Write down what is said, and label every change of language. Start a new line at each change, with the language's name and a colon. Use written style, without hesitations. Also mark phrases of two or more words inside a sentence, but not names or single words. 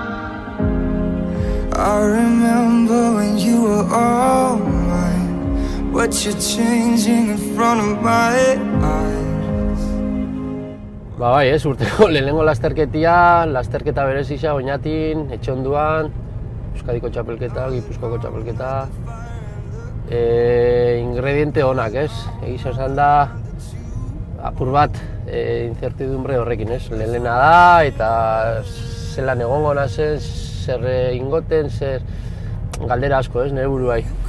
English: I remember when you were all mine, but you're changing in front of my eyes.
Basque: Bai, urteko lehenengo lasterketa berezia Oñatin, Etxonduan, Euskadiko txapelketa, Gipuzkoako txapelketa. Ingrediente onak, Egia esan da, apur bat incertidumbre horrekin, Lehena da, eta zelan egongo nazen, zer ingoten, zer galdera asko, nire buruai.